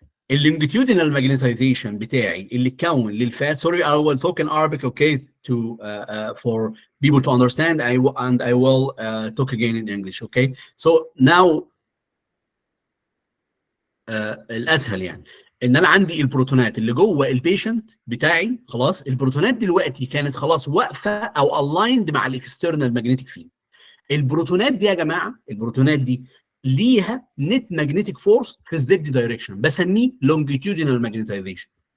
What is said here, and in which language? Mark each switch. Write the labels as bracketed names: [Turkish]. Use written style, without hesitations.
[Arabic] اللونجيتيودينال ماجنتايزيشن بتاعي اللي اتكون للفات. [English] Sorry, I will talk in Arabic, okay, to for people to understand. I will talk again in English, okay. So now [Arabic] الاسهل يعني ان انا عندي البروتونات اللي جوه البيشنت بتاعي. خلاص البروتونات دلوقتي كانت خلاص واقفه او الايند مع الاكسترنال ماجنتيك فيلد. البروتونات دي يا جماعه، البروتونات دي ليها نت ماجنتيك فورس في الزد دايركشن، بسميه لونجيتيودينال ماجنتايزيشن.